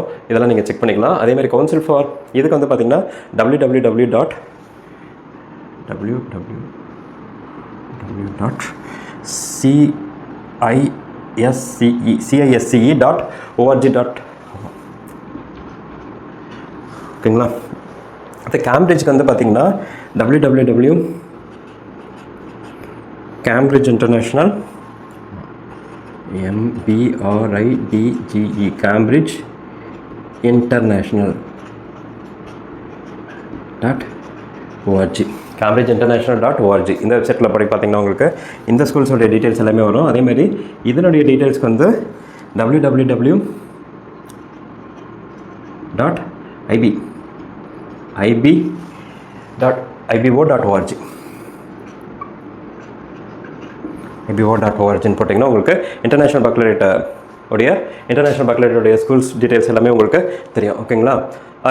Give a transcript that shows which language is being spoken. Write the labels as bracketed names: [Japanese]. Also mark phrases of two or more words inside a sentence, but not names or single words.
[Tamil] இதெல்லாம் நீங்கள் செக் பண்ணிக்கலாம். அதேமாதிரி [English] council for [Tamil] இதுக்கு வந்து பார்த்திங்கன்னா www.cisce.org. ஓகேங்களா? அது கேம்பிரிட்ஜுக்கு வந்து பார்த்திங்கன்னா www.Cambridge International MBRIDGE Cambridge International.org Cambridge.International.org இந்த வெப்சைட்டில் படி பார்த்திங்கன்னா உங்களுக்கு இந்த ஸ்கூல்ஸோடைய டீட்டெயில்ஸ் எல்லாமே வரும். அதேமாதிரி இதனுடைய டீட்டெயில்ஸ்க்கு வந்து www.ib.ibo.org ibo.org போட்டிங்கன்னா உங்களுக்கு இன்டர்நேஷ்னல் பக்லரேட்டோடைய [English] schools details [Tamil] எல்லாமே உங்களுக்கு தெரியும். ஓகேங்களா?